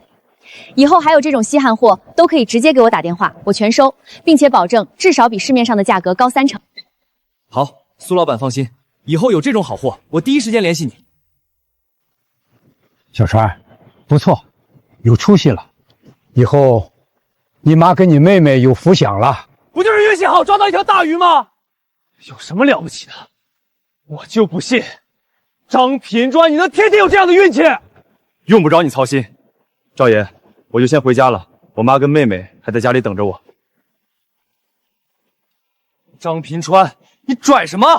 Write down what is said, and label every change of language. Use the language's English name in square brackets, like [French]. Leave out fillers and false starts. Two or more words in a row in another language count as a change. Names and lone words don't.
[Chinese] 以後還有這種稀罕貨，都可以直接給我打電話，我全收，並且保證至少比市面上的價格高3成。好，蘇老闆放心，以後有這種好貨，我第一時間聯繫你。小川，不錯，有出息了，以後你媽跟你妹妹有福享了。不就是運氣好抓到一條大魚嗎？有什麼了不起的？我就不信張品川你能天天有這樣的運氣。用不着你操心，趙爺，我就先回家了，我媽跟妹妹還在家裡等着我。張品川，你拽什麼？